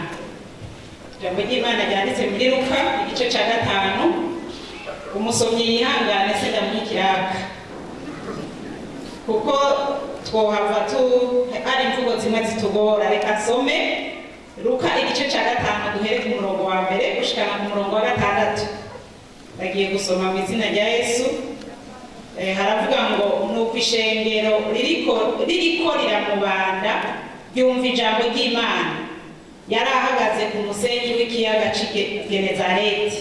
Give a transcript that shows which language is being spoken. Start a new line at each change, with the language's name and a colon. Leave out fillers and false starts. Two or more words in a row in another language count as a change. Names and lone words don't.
Rundi: Ijambo ry'Imana ryanditse muri Luka igice cya 5. Umusomyi yihangane se ndamwikiraka. Kuko twohava ari imvugo zimwe zitugora. Reka nsome Luka igice cya 5 duhere ku murongo wa mbere gushikana ku murongo wa 6. Bagiye gusoma mu izina rya Yesu. Haravuga ngo nuko ishengero ririko riramubanda ryumva ijambo ry'Imana. Yari ahagaze ku musenyi w'ikiyaga cy'Genezareti.